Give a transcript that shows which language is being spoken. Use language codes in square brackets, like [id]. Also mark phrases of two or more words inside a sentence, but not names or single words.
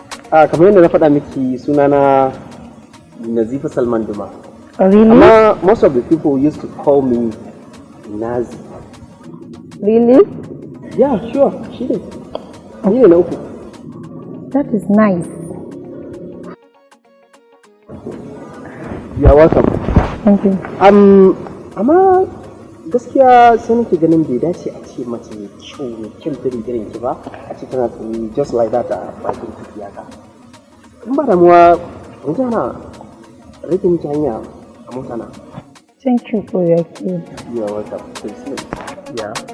[ha] Ah, kamar yadda na faɗa miki, suna na Nazifa Salman Duma. [en] Oh, really? [ha] Amma [en] most of the people used to call me Nazi. Really? Yeah, sure, [ha] shi ne. Ni ne na uku. [en] That is nice. You're welcome. Thank you. [ha] Um, amma gaskiya sai nake ganin bai dace a ce mace mai kyau, mai kyan tiri irin ki ba, a ce tana tsaye [en] just like that [ha] a bakin titi haka. In ba damuwa, mu je ana rage miki hanya a mota na. [en] Thank you for your care. You're welcome. Please, yeah.